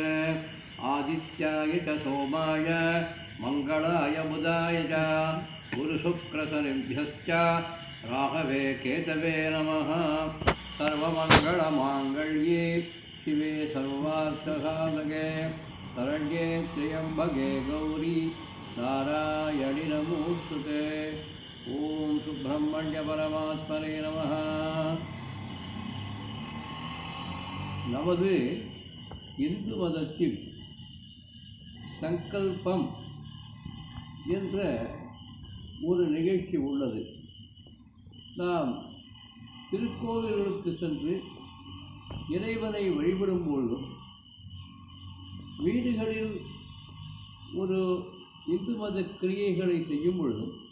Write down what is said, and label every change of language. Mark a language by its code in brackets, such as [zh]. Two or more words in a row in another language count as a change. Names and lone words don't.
[sa] आदित्याय च सोमाय मङ्गलाय बुधाय च गुरुशुक्रशनिभ्यश्च राघवे केतवे नमः। सर्वमङ्गलमाङ्गल्ये शिवे सर्वार्थसाधके शरण्ये त्र्यम्बके गौरी नारायणि नमोस्तुते। ओम सुब्रह्मण्य परमात्मने नमः। [ta] நமது இந்து மதத்தில் சங்கல்பம் என்ற ஒரு நிகழ்ச்சி உள்ளது. நாம் திருக்கோவில்களுக்கு சென்று இறைவனை வழிபடும் பொழுதும், வீடுகளில் ஒரு இந்து மத கிரியைகளை செய்யும் பொழுதும்,